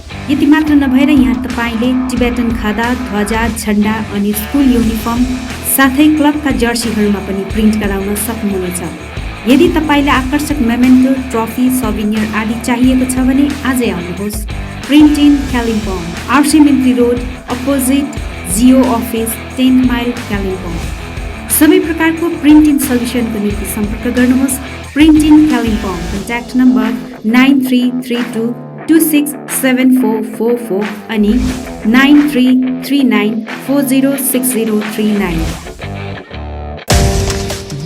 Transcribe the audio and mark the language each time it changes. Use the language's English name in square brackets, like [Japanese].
[Nepali] यति मात्र नभएर यहाँ तपाईँले टिबेटन खादा, ध्वजा, झन्डा अनि स्कुल युनिफर्म साथै क्लबका जर्सीहरूमा पनि प्रिन्ट गराउन सक्नुहुनेछ। यदि तपाईँलाई आकर्षक मेमेन्टो, ट्रफी, सौभिनियर आदि चाहिएको छ भने आजै आउनुहोस्। [English] Print in Kalimpong, RC Mintri Road, opposite Geo Office, 10 Mile, Kalimpong. [Nepali] सबै प्रकारको प्रिन्टिङ सल्युसनको निम्ति सम्पर्क गर्नुहोस् print in Kalimpong contact number 9332267444 अनि 9339406039।